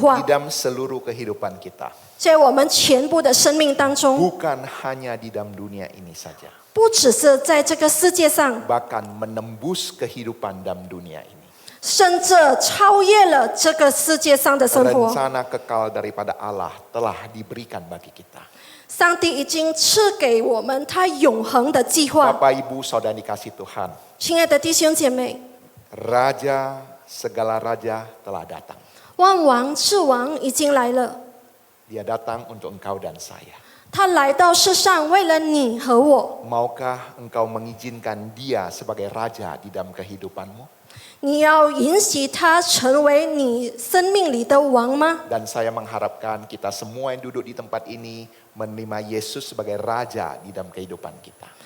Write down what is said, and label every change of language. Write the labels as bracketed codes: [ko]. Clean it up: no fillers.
[zh] 画， [id] dalam seluruh kehidupan kita. [zh] 在我们全部的生命当中， [id] Bukan hanya di dalam dunia ini saja. [zh] 不只是在这个世界上， [id] Bahkan menembus kehidupan dalam dunia ini. [zh] 甚至超越了这个世界上的生活。 [id] Rencana kekal daripada Allah telah diberikan bagi kita. [zh] 上帝已经赐给我们他永恒的计划。 [id] Bapak, Ibu, Saudari kasih Tuhan. [zh] 亲爱的弟兄姐妹， [id] Raja, segala raja telah datang. [zh] 万王之王已经来了， [id] Dia datang untuk engkau dan saya. [zh] 他来到世上为了你和我。 [id] Maukah engkau mengizinkan dia sebagai raja di dalam kehidupanmu? [zh] 你要允许他成为你生命里的王吗？ [id] Dan saya mengharapkan kita semua yang duduk di tempat ini menerima Yesus sebagai raja di dalam kehidupan kita.